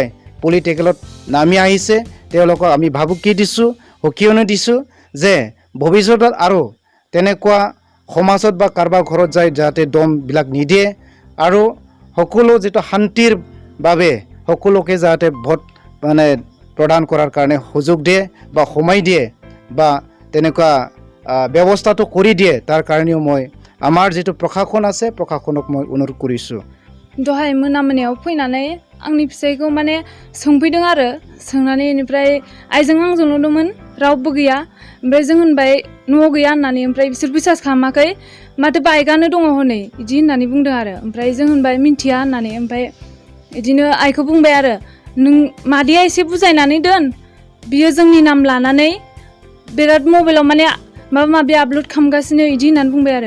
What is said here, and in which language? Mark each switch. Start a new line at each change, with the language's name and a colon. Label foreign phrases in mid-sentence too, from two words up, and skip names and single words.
Assamese: পলিটিকেলত নামি আহিছে, তেওঁলোকক আমি ভাবুকি দিছোঁ, সকিয়নি দিছোঁ যে ভৱিষ্যতত আৰু তেনেকুৱা সমাজত বা কাৰোবাৰ ঘৰত যায় যাতে দমবিলাক নিদিয়ে আৰু সকলো যেটো শান্তিৰ বাবে সকলোকে যাতে ভোট প্ৰদান কৰাৰ কাৰণে সুযোগ দিয়ে বা সময় দিয়ে বা তেনেকুৱা ব্যৱস্থাটো কৰি দিয়ে, তাৰ কাৰণেও মই আমাৰ যেটো প্ৰশাসন আছে প্ৰশাসনক মই অনুৰোধ কৰিছোঁ।
Bodo: दहाय मोनायाव फैनानै आंनि फिसायखौ सोंफैदों आरो सोंनानै इनिफ्राय आइजों आंजोंल' दंमोन, रावबो गैया। ओमफ्राय जों होनबाय न'आव गैया होननानै, ओमफ्राय बिसोर बिसास खालामाखै, माथो बाइकआनो दङ हनै इदि होननानै बुंदों आरो। ओमफ्राय जों होनबाय मिन्थिया होननानै, ओमफ्राय इदिनो आइखौ बुंबाय आरो नों मादैया एसे बुजायनानै दोन, बियो जोंनि नाम लानानै बिराद मबाइलाव माबा माबि आपल'ड खालामगासिनो इदि होननानै बुंबाय आरो।